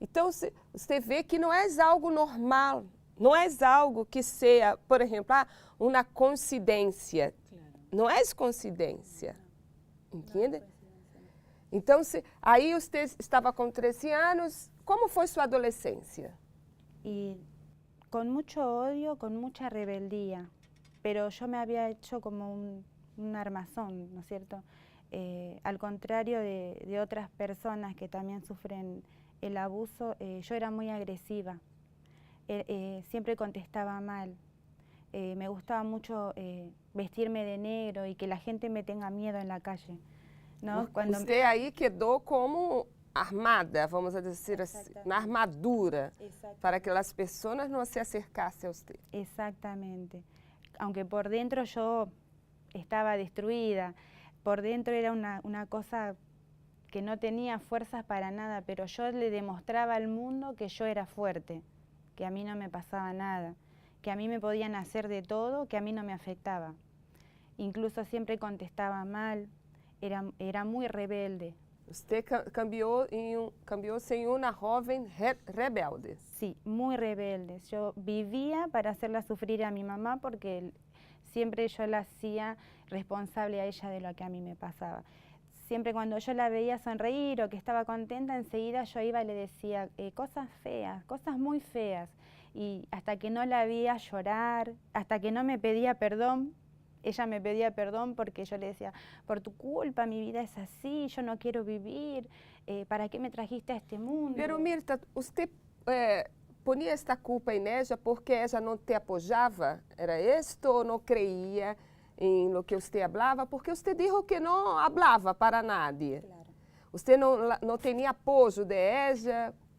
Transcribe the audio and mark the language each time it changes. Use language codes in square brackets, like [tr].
[pt] Então, você vê que não é algo normal, não é algo que seja, por exemplo, uma coincidência. Não é coincidência, entende? Então, aí você estava com 13 anos, como foi sua adolescência? [es] Y con mucho odio, con mucha rebeldía, pero yo me había hecho como un armazón, ¿no es cierto? Al contrario de otras personas que también sufren el abuso, yo era muy agresiva, siempre contestaba mal, me gustaba mucho vestirme de negro y que la gente me tenga miedo en la calle, ¿no? [pt] Você aí quedou como armada, vamos dizer assim, na armadura, para que as pessoas não se acercassem a você. [es] Exactamente. Aunque por dentro yo estaba destruida, por dentro era una cosa que no tenía fuerzas para nada, pero yo le demostraba al mundo que yo era fuerte, que a mí no me pasaba nada, que a mí me podían hacer de todo, que a mí no me afectaba. Incluso siempre contestaba mal, era muy rebelde. [pt] Você cambiou-se em uma jovem rebelde. [es] Sí, muy rebelde. Yo vivía para hacerla sufrir a mi mamá porque siempre yo la hacía responsable a ella de lo que a mí me pasaba. Siempre cuando yo la veía sonreír o que estaba contenta, enseguida yo iba y le decía cosas feas, cosas muy feas. Y hasta que no la veía llorar, hasta que no me pedía perdón, ella me pedía perdón porque yo le decía, por tu culpa mi vida es así, yo no quiero vivir, ¿para qué me trajiste a este mundo? [pt] Pero Mirta, você ponia esta culpa em ela porque ela não te apoiava? Era isto ou não creía em [es] lo que [pt] você falava? Porque você disse que não falava para nadie. [es] Claro. [pt] Você não tinha apoio de ela.